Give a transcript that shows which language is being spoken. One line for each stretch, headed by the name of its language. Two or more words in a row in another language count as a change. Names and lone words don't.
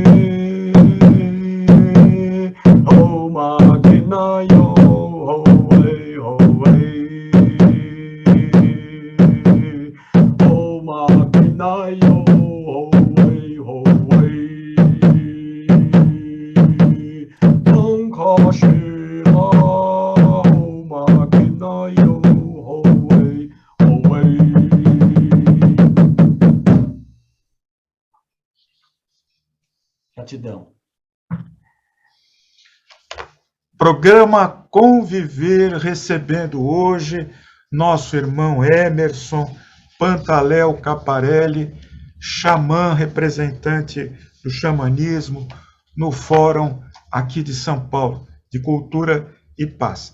Lakota: O maquinaio, hoe, hoe. O maquinaio, hoe, hoe.
Portuguese: Não cochila,
Lakota: o maquinaio, hoe, hoe.
Portuguese: Gratidão. Programa Conviver, recebendo hoje nosso irmão Emerson Pantaléu Caparelli, xamã, representante do xamanismo, no Fórum aqui de São Paulo, de Cultura e Paz.